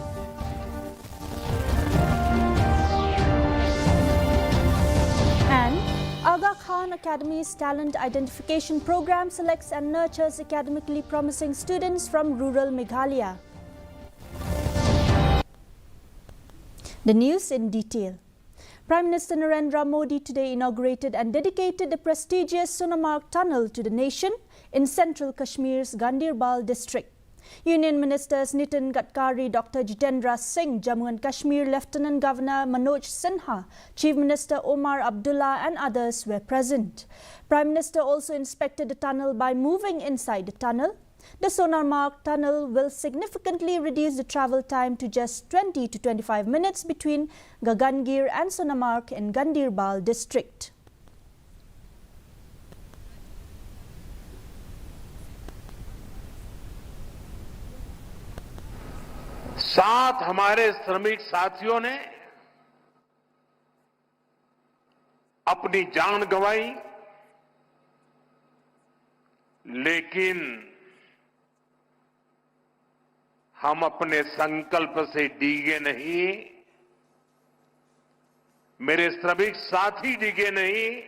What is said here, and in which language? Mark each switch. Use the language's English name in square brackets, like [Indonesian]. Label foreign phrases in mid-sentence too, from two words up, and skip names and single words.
[English] And Aak Khan Academy's talent identification program selects and nurtures academically promising students from rural Meghalaya. The news in detail. Prime Minister Narendra Modi today inaugurated and dedicated the prestigious Sunar Tunnel to the nation in central Kashmir's Ganderbal district. Union Ministers Nitin Gadkari, Dr. Jitendra Singh, Jammu and Kashmir Lieutenant Governor Manoj Sinha, Chief Minister Omar Abdullah and others were present. Prime Minister also inspected the tunnel by moving inside the tunnel. The Sunar Tunnel will significantly reduce the travel time to just 20 to 25 minutes between Gagangir and Sunar in Ganderbal district. [Hindi] साथ हमारे श्रमिक साथियों ने अपनी जान गंवाई, लेकिन हम अपने संकल्प से डिगे नहीं, मेरे श्रमिक साथी डिगे नहीं।